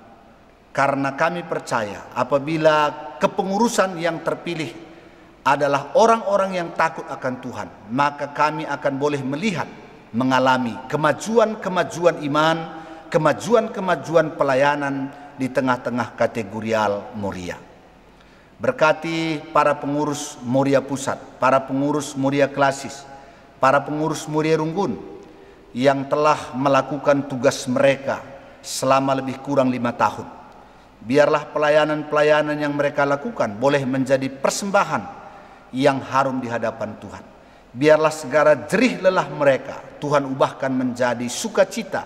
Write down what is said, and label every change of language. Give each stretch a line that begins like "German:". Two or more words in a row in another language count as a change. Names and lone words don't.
Indonesian: Karena kami percaya apabila kepengurusan yang terpilih adalah orang-orang yang takut akan Tuhan, maka kami akan boleh melihat, mengalami kemajuan-kemajuan iman, kemajuan-kemajuan pelayanan di tengah-tengah kategorial Moria. Berkati para pengurus Moria Pusat, para pengurus Moria Klasis, para pengurus Moria Runggun yang telah melakukan tugas mereka selama lebih kurang 5 tahun. Biarlah pelayanan-pelayanan yang mereka lakukan boleh menjadi persembahan yang harum di hadapan Tuhan. Biarlah segala jerih lelah mereka Tuhan ubahkan menjadi sukacita.